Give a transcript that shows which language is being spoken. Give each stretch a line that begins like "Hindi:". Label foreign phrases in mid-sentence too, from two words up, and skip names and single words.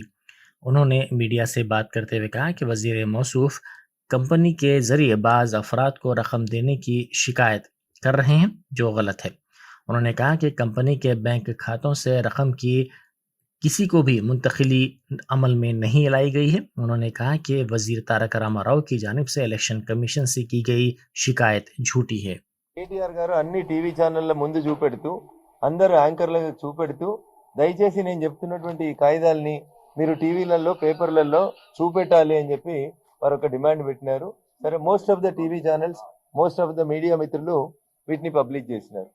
Urdu: انہوں نے میڈیا سے بات کرتے ہوئے کہا کہ وزیر موصوف کمپنی کے ذریعے بعض افراد کو رقم دینے کی شکایت کر رہے ہیں جو غلط ہے. انہوں نے کہا کہ کمپنی کے بینک کھاتوں سے رقم کی کسی کو بھی منتقلی عمل میں نہیں لائی گئی ہے. انہوں نے کہا کہ وزیر تارک راما راؤ کی جانب سے الیکشن کمیشن سے کی گئی شکایت جھوٹی ہے.
Telugu: కేటీఆర్ గారు అన్ని టీవీ ఛానళ్ల ముందు చూపెడుతూ అందరు యాంకర్లకు చూపెడుతూ దయచేసి నేను చెప్తున్నటువంటి ఈ కాయిదాల్ని మీరు టీవీలలో పేపర్లలో చూపెట్టాలి అని చెప్పి వారు ఒక డిమాండ్ పెట్టినారు. సరే,
English: most of the TV channels, most of the media
Telugu: మిత్రులు వీటిని పబ్లిక్ చేసినారు.